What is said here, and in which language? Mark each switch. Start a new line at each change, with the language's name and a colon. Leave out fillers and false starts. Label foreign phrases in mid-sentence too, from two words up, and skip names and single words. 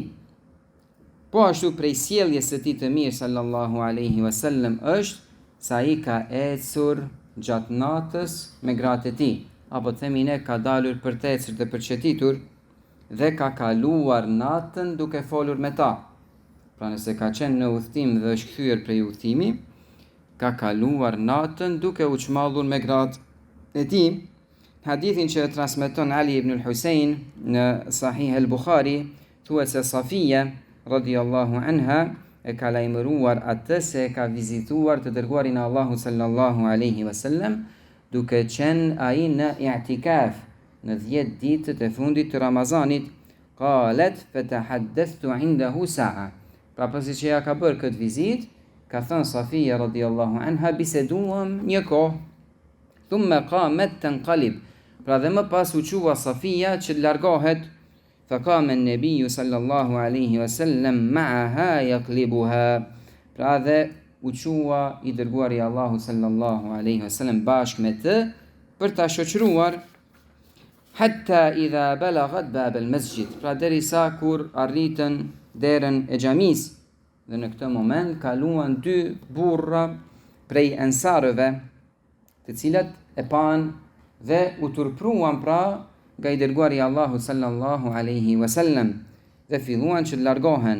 Albanian: Po ashtu prej sjelljes së tij të mirë
Arabic: صلى الله عليه وسلم
Albanian: është sa i ka ecur gjatë natës me gratë e tij, apo themi ne ka dalur për të ecur dhe për çetitur dhe ka kaluar natën duke folur me ta. Pra nëse ka qenë në udhtim dhe është kthyer prej udhtimi, ka kaluar natën duke u çmallur me gratë e tij. Hadithin që transmeton Ali ibn al-Husayn në Sahih al-Bukhari, thuhet se Safia
Arabic: رضي الله عنها
Albanian: e ka lajmëruar atë se ka vizituar të dërguarin e Allahut
Arabic: صلى الله عليه وسلم
Albanian: duke qenë ai në i'tikaf në 10 ditët e fundit të Ramazanit.
Arabic: قالت فتحدثت عنده ساعة.
Albanian: Pra pasi që ja ka bërë këtë vizitë, ka thënë Safia
Arabic: رضي الله عنها,
Albanian: biseduam një kohë.
Arabic: ثم قامت تنقلب.
Albanian: Pra dhe më pas u qua Safia që largohet.
Arabic: فقام النبي صلى الله عليه وسلم معها يقلبها.
Albanian: Pra dhe u qua i dërguari i Allahut
Arabic: صلى الله عليه وسلم
Albanian: bashkë me të për ta shoqëruar.
Arabic: حتى إذا بلغت باب المسجد.
Albanian: Pra derisa kur arritën derën e xhamisë. Dhe në këtë moment kaluan 2 burra prej ensarëve, të cilat e pan dhe u turpruan pra nga i dërguari i Allahut
Arabic: صلى الله عليه وسلم
Albanian: dhe filluan që të largohen.